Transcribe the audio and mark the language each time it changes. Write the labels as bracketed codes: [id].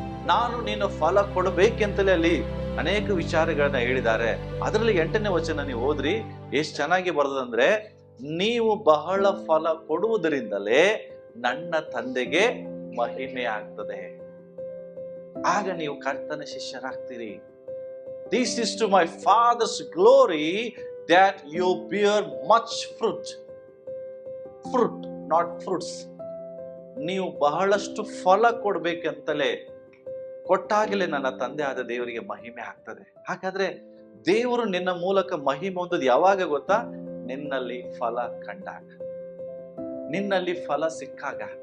[kn] ನಾನು ನೀನು ಫಲ ಕೊಡಬೇಕೆಂತಲೇ ಅಲ್ಲಿ ಅನೇಕ ವಿಚಾರಗಳನ್ನ ಹೇಳಿದ್ದಾರೆ. ಅದರಲ್ಲಿ 8ನೇ ವಚನ ನೀವು ಓದ್ರಿ, ಎಷ್ಟು ಚೆನ್ನಾಗಿ ಬರ್ತದಂದ್ರೆ, ನೀವು ಬಹಳ ಫಲ ಕೊಡುವುದರಿಂದಲೇ ನನ್ನ ತಂದೆಗೆ ಮಹಿಮೆ ಆಗ್ತದೆ. ಆಗ ನೀವು ಕರ್ತನ ಶಿಷ್ಯರಾಗ್ತೀರಿ. [en] This is to my Father's glory that you bear much fruit. Fruit, not fruits. [kn] ನೀವು ಬಹಳಷ್ಟು ಫಲ ಕೊಡ್ಬೇಕಂತಲೇ, ಕೊಟ್ಟಾಗಲೇ ನನ್ನ ತಂದೆ ಆದ ದೇವರಿಗೆ ಮಹಿಮೆ ಆಗ್ತದೆ. ಹಾಗಾದ್ರೆ ದೇವರು ನಿನ್ನ ಮೂಲಕ ಮಹಿಮೆ ಹೊಂದೋದು ಯಾವಾಗ ಗೊತ್ತಾ? ನಿನ್ನಲ್ಲಿ ಫಲ ಕಂಡಾಗ, ನಿನ್ನಲ್ಲಿ ಫಲ ಸಿಕ್ಕಾಗ.